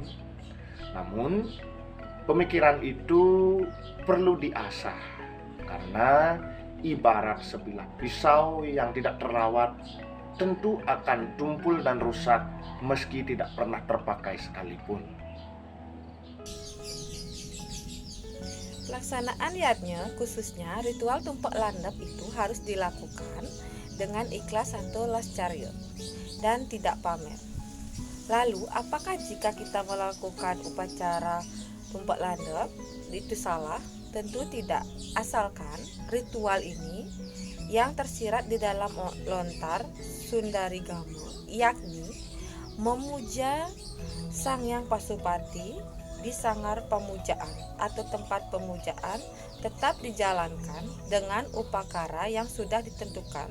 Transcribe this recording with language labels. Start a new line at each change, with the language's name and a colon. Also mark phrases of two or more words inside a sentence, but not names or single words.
Indonesian: Namun pemikiran itu perlu diasah, karena ibarat sebilah pisau yang tidak terawat tentu akan tumpul dan rusak meski tidak pernah terpakai sekalipun. Pelaksanaan yatnya, khususnya ritual Tumpak Landep itu harus dilakukan dengan ikhlas atau lascaryo dan tidak pamer. Lalu, apakah jika kita melakukan upacara Tumpak Landep itu salah? Tentu tidak, asalkan ritual ini yang tersirat di dalam lontar Sundari Gamo, yakni memuja Sang Hyang Pasupati di sanggar pemujaan atau tempat pemujaan, tetap dijalankan dengan upakara yang sudah ditentukan.